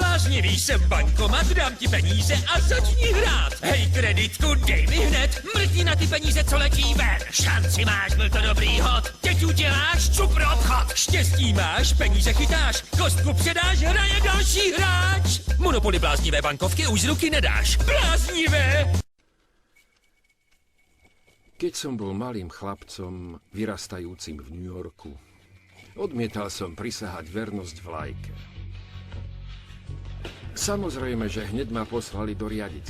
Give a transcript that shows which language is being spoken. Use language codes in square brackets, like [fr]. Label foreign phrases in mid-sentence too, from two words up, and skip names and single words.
[cs] Bláznivý jsem bankomat, dám ti peníze a začni hrát. Hej, kreditku, dej mi hned, mrkni na ty peníze, co letí ven. Šanci máš, byl to dobrý hod, teď uděláš čupr obchod. Štěstí máš, peníze chytáš, kostku předáš, hraje další hráč. Monopoly bláznivé bankovky už z ruky nedáš. Bláznivé! [sk] Keď som bol malým chlapcom, vyrastajúcim v New Yorku, odmietal som prisahať vernosť vlajke. Samozrejme, že hneď ma poslali do riaditeľne.